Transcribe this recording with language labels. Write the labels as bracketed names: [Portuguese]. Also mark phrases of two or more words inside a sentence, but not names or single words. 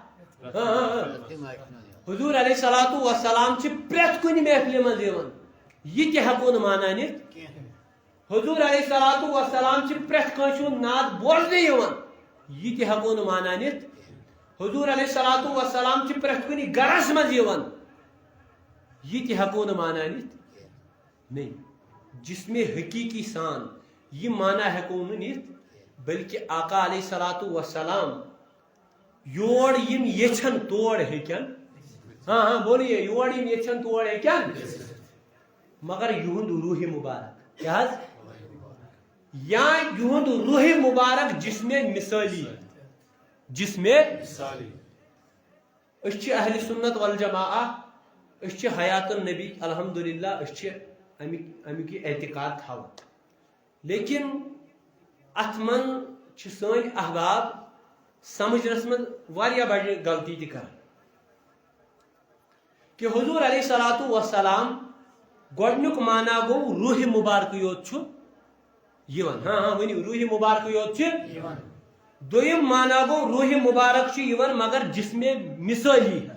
[Kashmiri] حضور علیہ الصلوۃ والسلام چھ پرٛٮ۪تھ کُنہِ محفلہِ منٛز یِوان یہ تہ ہیکو نہٕ مانا نِتھ حضور علیہ الصلوۃ والسلام چھ پرٛٮ۪تھ کٲنٛسہِ ہُنٛد نعت بوزنہٕ یِوان یہ تہ ہیکو نہٕ مانا نِتھ حضور علیہ الصلوۃ والسلام چھ پرٛٮ۪تھ کُنہِ گرس منٛز یِوان یہ تہ ہیکو نہٕ مانا نِتھ نہیں جسم حقیقی سان یہ مانا ہیکو نہٕ نِتھ بلکہ آقا علیہ الصلوۃ والسلام یور یم یچھن تور ہیکن بولیے یور یم یچھن تور ہیکن مگر یہند روح مبارک کیا یا یہند روح مبارک جسم مثالی جسم مثالی اس اہل سنت والجماعہ اس حیات النبی الحمدللہ اس امیک اعتقاد تھاون لیکن ات من سن احباب سمجھنس من واریاہ بڑ غلطی تہ کران کہ حضور علیہ الصلوۃ والسلام گۄڈنیُک مانا گو روح مبارک یوت چھُ یِوان ؤنِو روح مبارک یوت چھُ دویم مانا گو روح مبارک چھُ یِوان مگر جسم مثالی